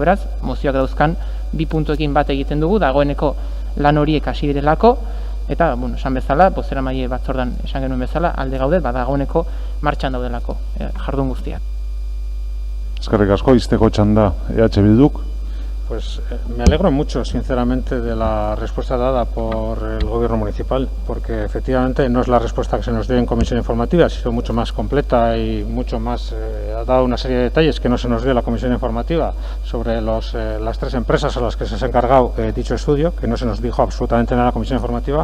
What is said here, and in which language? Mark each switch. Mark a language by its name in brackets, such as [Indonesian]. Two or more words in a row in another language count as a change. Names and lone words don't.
[Basque] Beraz, mozioak dauzkan 2 puntuekin bat egiten dugu, dagoeneko lan horiek hasi direlako, eta, esan bezala, bozeramaile batzordan esan genuen bezala, alde gaude, dagoeneko martxan daudelako jardun guztiak. Eskerrik asko, izteko txanda EH Bilduk. [Spanish] Pues me alegro mucho, sinceramente, de la respuesta dada por el Gobierno municipal, porque efectivamente no es la respuesta que se nos dio en comisión informativa, ha sido mucho más completa y mucho más, ha dado una serie de detalles que no se nos dio en la comisión informativa sobre las 3 empresas a las que se ha encargado dicho estudio, que no se nos dijo absolutamente nada en la comisión informativa.